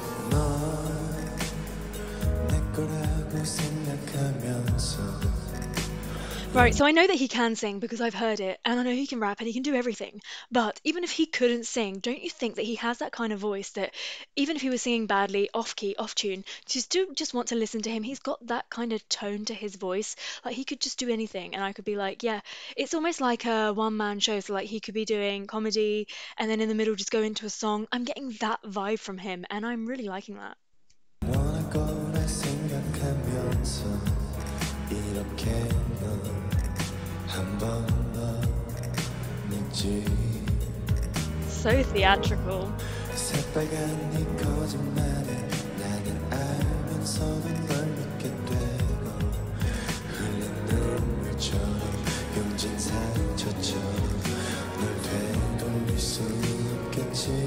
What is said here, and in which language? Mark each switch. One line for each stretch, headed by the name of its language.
Korean: 넌 내 거라고 생각하면서
English: Right, so I know that he can sing because I've heard it, and I know he can rap and he can do everything. But even if he couldn't sing, don't you think that he has that kind of voice that even if he was singing badly, off key, off tune, just do just want to listen to him. He's got that kind of tone to his voice. Like he could just do anything, and I could be like, yeah, it's almost like a one-man show. So like he could be doing comedy, and then in the middle just go into a song. I'm getting that vibe from him, and I'm really liking that.
Korean: 너를 꺼내 생각하면서 이렇게 넌한번더 믿지
English: So theatrical.
Korean: 새빨간 네 거짓말에 나는 알면서도 널 믿게 되고 흘린 눈물처럼 용진 상처처럼 널 되돌릴 수 없겠지